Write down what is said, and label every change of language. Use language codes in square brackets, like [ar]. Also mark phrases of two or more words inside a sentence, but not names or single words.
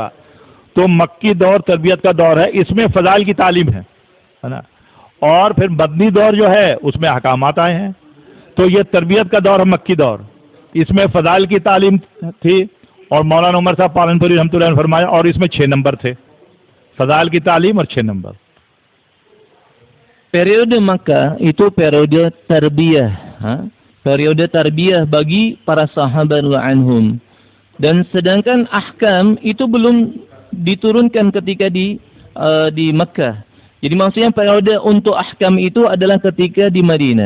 [hi] तो मक्की दौर तरबियत का दौर है, इसमें फ़ज़ाइल की तालीम है ना। और फिर मदनी दौर जो है उसमें अहकामात आए हैं। तो ये तरबियत का दौर है मक्की दौर, इसमें फ़ज़ाइल की तालीम थी और मौलाना उमर साहब पालनपुरी रहमतुल्लाह अलैह ने फरमाया, और इसमें 6 नंबर थे, फ़ज़ाइल की तालीम और 6 नंबर। [id] Periode Makkah itu periode tarbiyah, periode tarbiyah bagi para sahabat anhum. Dan sedangkan ahkam itu belum diturunkan ketika di Makkah. Jadi maksudnya periode untuk ahkam itu adalah ketika di Madinah.